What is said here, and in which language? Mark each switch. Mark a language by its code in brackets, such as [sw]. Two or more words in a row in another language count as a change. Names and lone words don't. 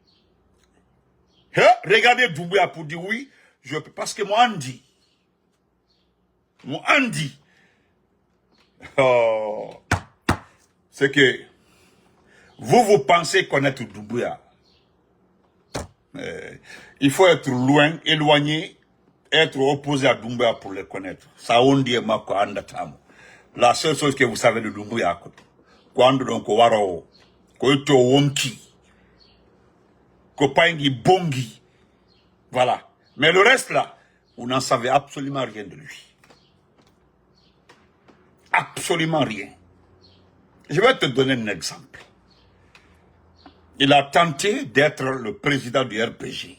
[fr] Regarder Doumbouya pour dire oui, parce que moi, Andy, c'est que vous pensez connaître Doumbouya. Il faut être loin, éloigné, être opposé à Doumbouya pour le connaître. Ça, on dit, la seule chose que vous savez de Doumbouya, quand donc [ff] waro, ko wonki, ko paingi bongi, [fr] voilà. Mais le reste là, vous n'en savez absolument rien de lui. Absolument rien. Je vais te donner un exemple. Il a tenté d'être le président du RPG.